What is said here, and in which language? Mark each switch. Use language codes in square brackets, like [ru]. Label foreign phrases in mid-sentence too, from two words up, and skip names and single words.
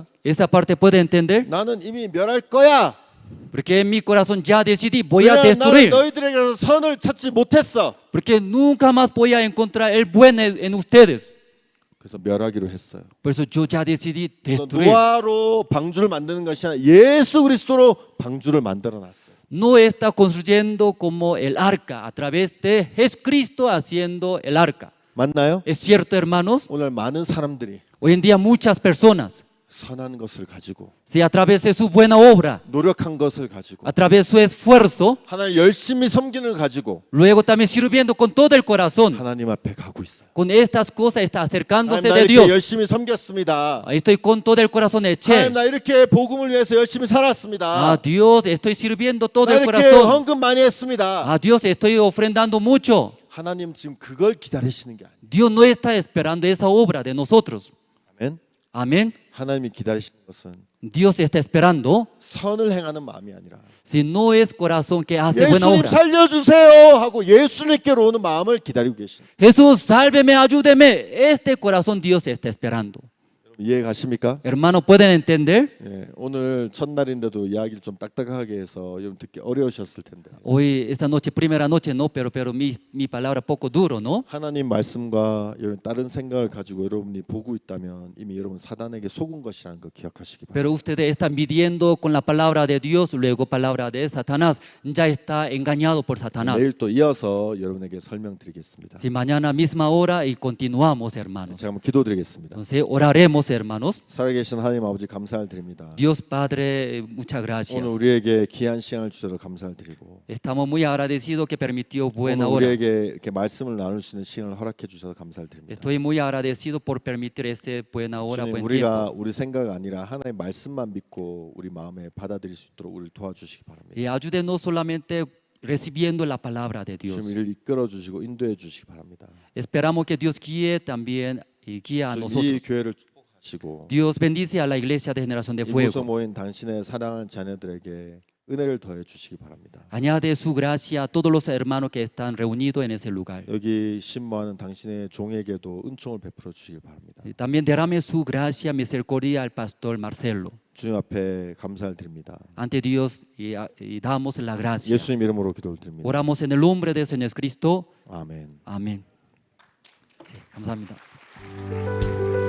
[es] Esa parte puede entender, [ko] 나는 이미 멸할 거야. [es] porque en mi corazón ya decidí, voy a [ko] 왜냐하면 나는 [es] destruir, [ko] 너희들에게서 선을 찾지 못했어. [es] porque nunca más voy a encontrar el bueno en ustedes. [ko] 그래서 멸하기로 했어요. [es] Por eso yo ya decidí [ko] 그래서 [es] destruir. [ko] 노아로 방주를 만드는 것이 아니라 예수 그리스도로 방주를 만들어 놨어요. [es] No está construyendo como el arca, a través de Jesucristo haciendo el arca. [ko] 맞나요? [es] ¿Es cierto, hermanos? [ko] 오늘 많은 사람들이 [es] Hoy en día muchas personas, [ko] 선한 것을 가지고 [es] si a través de su buena obra, [ko] 노력한 것을 가지고 [es] a través de su esfuerzo, [ko] 하나님 열심히 섬기는 걸 가지고 [es] luego también sirviendo con todo el corazón, [ko] 하나님 앞에 가고 있어요. [es] con estas cosas está [ko] 하나님 [es] acercándose [ko] 나 [es] de [ko] 이렇게 [es] Dios. [ko] 열심히 섬겼습니다. [es] Estoy con todo el corazón eché. [ko] 하나님 나 이렇게 복음을 위해서 열심히 살았습니다. [es] A Dios estoy sirviendo todo [ko] 나 [es] el [ko] 이렇게 [es] corazón. [ko] 헌금 많이 했습니다. [es] A Dios estoy ofrendando mucho. [ko] 하나님 지금 그걸 기다리시는 게 아니에요. [es] Dios no está esperando esa obra de nosotros. [ko] 아멘. [es] Amén. [ko] 하나님이 기다리시는 것은 [es] Dios está esperando, [ko] 선을 행하는 마음이 아니라 [es] si no es corazón que hace buena [ko] 예수님 [es] obra. [ko] 살려주세요 하고 예수님께로 오는 마음을 기다리고 계십니다. [es] Jesús, sálveme, ayúdeme. Este corazón Dios está esperando. [ko] 이해 가십니까? [es] Hermanos, ¿pueden entender? [ko] 예, 오늘 첫날인데도 이야기를 좀 딱딱하게 해서 여러분 듣기 어려우셨을 텐데 [es] Hoy, esta noche, primera noche, no, pero mi palabra poco duro, ¿no? [ko] 하나님 말씀과 여러분 다른 생각을 가지고 여러분이 보고 있다면 이미 여러분 사단에게 속은 것이라는 거 기억하시기 바랍니다. [es] Pero ustedes están midiendo con la palabra de Dios, luego palabra de Satanás. Ya está engañado por Satanás. [ko] 내일 또 이어서 여러분에게 설명드리겠습니다. [es] Si mañana misma hora y continuamos, hermanos. [ko] 제가 한번 기도드리겠습니다. [es] Entonces oraremos, hermanos. [ko] 살아계신 하나님 아버지 감사를 드립니다. [es] Dios Padre, muchas [ko] 오늘 [es] gracias. [ko] 우리에게 귀한 시간을 주셔서 감사를 드리고 [es] Estamos muy agradecidos que permitió buena [ko] 오늘 [es] hora. [ko] 우리에게 이렇게 말씀을 나눌 수 있는 시간을 허락해 주셔서 감사를 드립니다. [es] Estoy muy agradecido por permitir ese buena hora, [ko] 주님, [es] buen [ko] 우리가 [es] tiempo. [ko] 우리 생각 아니라 하나님의 말씀만 믿고 우리 마음에 받아들일 수 있도록 우리를 도와주시기 바랍니다. [es] Y ayúdenos solamente recibiendo la palabra de Dios. [ko] 주님 이를 이끌어 주시고 인도해 주시기 바랍니다. [es] Esperamos que Dios guíe también y guíe a [ko] 주님, 이 [es] nosotros. [ko] 교회를 축복하시고 [es] Dios bendice a la iglesia de Generación de [ko] 이곳에 [es] Fuego. [ko] 모인 당신의 사랑하는 자녀들에게 은혜를 더해 주시기 바랍니다. [es] Añade su gracia a todos los hermanos que están reunidos en ese lugar. [ko] 여기 신모하는 당신의 종에게도 은총을 베풀어 주시기 바랍니다. [es] Y también derrame su gracia, misericordia al pastor Marcelo. [ko] 주님 앞에 감사를 드립니다. [es] Ante Dios y damos la gracia. [ko] 예수님 이름으로 기도를 드립니다. [es] Oramos en el nombre del Señor Cristo. [ko] 아멘. [es] Amén. Sí, [ko] 감사합니다.